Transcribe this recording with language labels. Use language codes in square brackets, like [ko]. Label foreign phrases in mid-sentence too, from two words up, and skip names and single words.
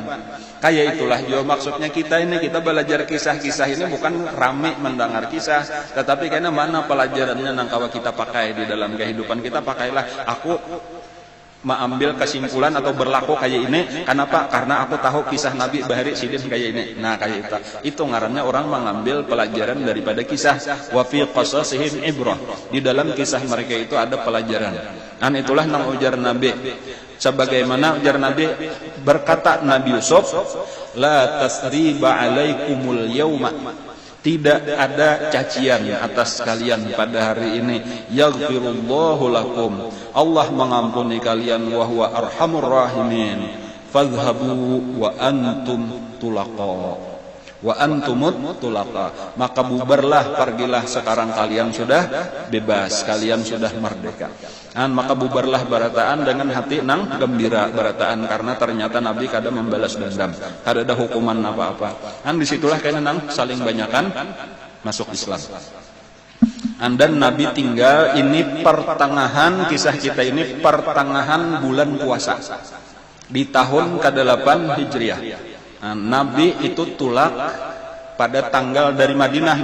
[id] Kayak itulah juga maksudnya kita belajar kisah-kisah ini bukan rame mendengar kisah, tetapi karena mana pelajarannya yang kalau kita pakai di dalam kehidupan kita. Pakailah. Aku mengambil kesimpulan atau berlaku kayak ini. Kenapa? Karena aku tahu kisah Nabi Bahari Sidin kayak ini. Nah kayak itu ngarannya orang mengambil pelajaran daripada kisah. [ar] وفي قصصهم عبرة, [id] di dalam kisah mereka itu ada pelajaran. Dan itulah nang ujar Nabi. Sebagaimana ujar Nabi, berkata Nabi Yusuf, [ar] لا تثريب عليكم اليوم, [id] tidak ada cacian atas kalian pada hari ini. [ar] يغفر الله لكم, [id] Allah mengampuni kalian. [ar] وهو أرحم الراحمين. فاذهبوا وأنتم الطلقاء، وأنتم الطلقاء, [id] maka bubarlah, pergilah sekarang kalian sudah bebas, kalian sudah merdeka. Maka bubarlah barataan dengan hati [bjn] nang gembira barataan, [id] karena ternyata Nabi [bjn] kada membalas dendam, kada ada [id] hukuman apa-apa. Disitulah kayaknya nang saling banyakan masuk Islam. Dan Nabi tinggal ini pertengahan, kisah kita ini pertengahan bulan puasa di tahun ke-8 Hijriah. Nabi itu tulak pada tanggal dari Madinah.